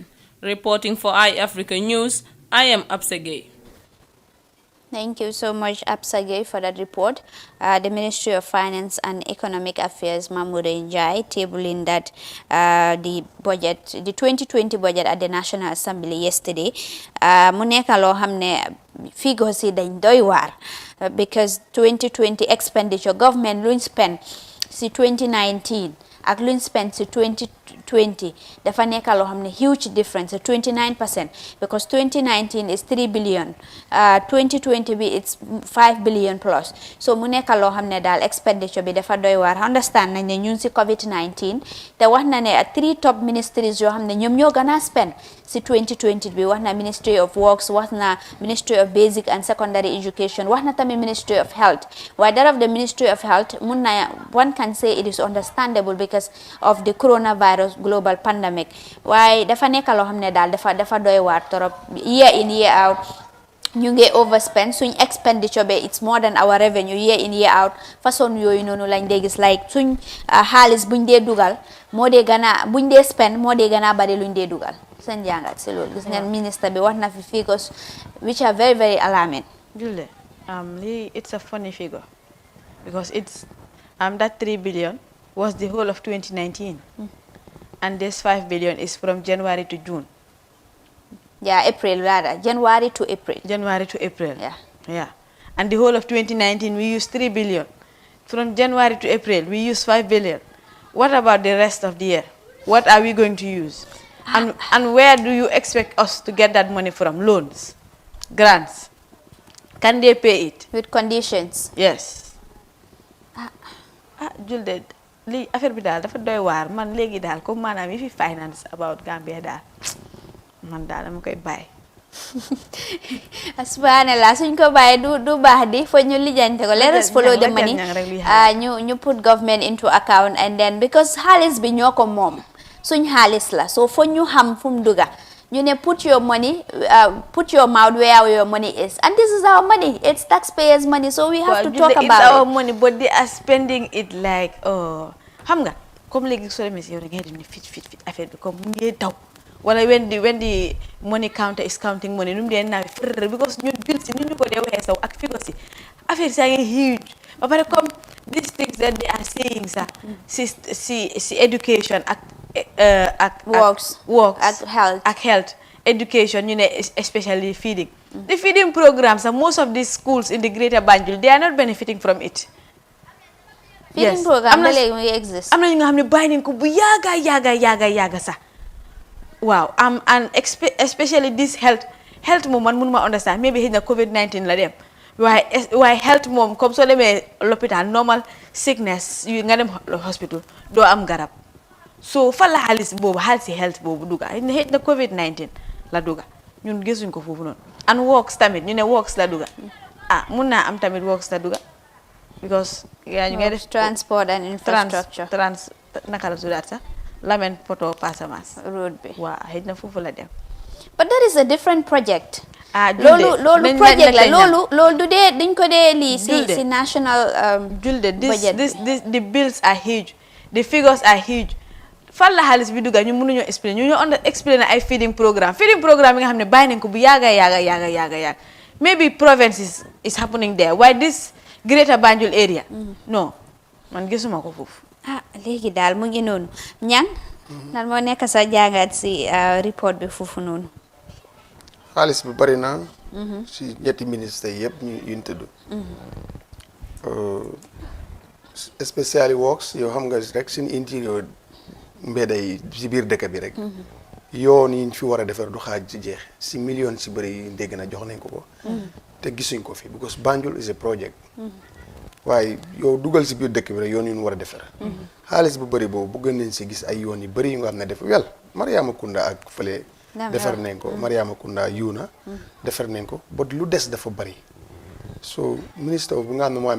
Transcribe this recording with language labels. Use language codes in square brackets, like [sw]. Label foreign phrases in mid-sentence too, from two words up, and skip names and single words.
[en] Reporting for iAfrica News, I am Absegay. Thank you so much, Absage, for that report. The Ministry of Finance and Economic Affairs, Mahmoud Njai, tabling that the budget, the 2020 budget at the National Assembly yesterday. [wo] Mu nekk loo xam ne figures yi dañ doy waar [en] because 2020 expenditure government [wo] luñ spend si 2019 ak luñ spend si 2020 dafa nekk loo xam ne [en] huge difference 29% because 2019 is 3 billion [wo] 2020 bi [en] it's 5 billion plus so [wo] mu nekk loo xam ne daal expenditure bi dafa doy waar understand nañ ne ñun si COVID-19 te wax na ne 3 [en] top ministries [wo] yoo xam ne ñoom ñoo gën a spend si 2020 bi wax na Ministry of Works wax na Ministry of Basic and Secondary Education wax na tamit Ministry of Health waaye dara of the Ministry of Health mun na [en] one can say it is understandable because of the coronavirus global pandemic [wo] waaye dafa nekk loo xam ne daal dafa doy waar torop [en] year in year out [wo] ñu ngi overspend suñ expenditure be [en] it's more than our revenue year in year out [wo] façon yooyu noonu lañ dee gis like suñ xaalis buñ dee dugal moo dee gën a buñ dee spend moo dee gën a bari luñ dee dugal seen jàngat si loolu gis ngeen ministre bi wax na fi [en] figures which are very very alarming. Julde it's a funny figure because it's that 3 billion was the whole of 2019 and this 5 billion is from January to June. Yeah, April rather. January to April. January to April. Yeah. Yeah. And the whole of 2019 we used 3 billion. From January to April we used 5 billion. What about the rest of the year? What are we going to use? And where do you expect us to get that money from? Loans? Grants? Can they pay it? With conditions. Yes. Julde, [wo] li affaire bi daal dafa doy waar man léegi daal comme maanaam yi fi finance about Gambia daal man daal dama koy bàyyi. Subhanallah suñ ko bàyyi du baax di fo ñu lijjante ko [en] let us follow the money ñu put government into account and then because [wo] xaalis bi ñoo ko moom suñ xaalis la so fo ñu xam fu mu duga ñu ne [en] put your money put your mouth where your money is and this is our money it's taxpayers money so we have to talk about it. It's our money but they are spending it like [wo] xam nga comme léegi soo demee si yow da ngay dem ni fit affaire bi comme mu ngi daw wala [en] when the money counter is counting money [wo] nu mu dee naaw frr because ñun bill si ni ñu ko dee waxee saw ak figo si affaire saa ngi huge ba pare comme [en] these things that they are saying [wo] sax si education ak works [en] ak health education you know especially feeding the feeding programs and most of these schools in the greater Banjul they are not benefiting from it. [wo] Feeding program ba léegi mu ngi exist am na ñu nga xam ne bàyyi nañ ko bu yaaga sax waaw [en] and especially this health [wo] moom man mënuma understand maybe xëy na COVID-19 la dem waaye health moom comme soo demee l'hôpital [en] normal sickness [wo] yu nga dem hospital doo am garab so fan la xaalis si health boobu duga xëy na COVID-19 la duga ñun gisuñ ko foofu noonu and works tamit ñu ne works la duga mun naa am tamit works la duga because ñu ngay def [en] transport and infrastructure [wo] naka la tuddaat sax Lamen Poto Passamas road bi waaw xëy na foofu la dem [en] but that is a different project [wo] loolu project la loolu du dee dañ ko dee lii si [en] national budget the bills are huge [wo] the figures are huge fan la xaalis bi dugga ñu mënuñoo explain ñu ñoo explain ay feeding programme yi nga xam ne bàyyi nañ ko bu yaaga [en] maybe province is happening there why this greater Banjul area [wo] non man gisuma ko foofu léegi daal mu ngi noonu ñang lan moo nekk sa jàngat si report bi foofu noonu xaalis bi bari na si ñetti ministre yëpp yuñ tudd especially works yow xam nga rek suñu interior mbedda yi si biir dëkk bi rek yoon yi ñu fi war a defar du xaaj ci jeex si million si bëri yi dégg na jox nañ ko te gisuñ ko fi because Banjul is a project waaye yow dugal si biir dëkk bi rek yoon yu ñu war a defar xaalis bu bëri boobu bëgg nañ si gis ay yoon yu bëri yu nga xam ne def wel Mariama Kunda ak fële defar nañ ko Mariama Kunda yuuna defar nañ ko but lu des dafa bëri so ministre bi nga xam ne moo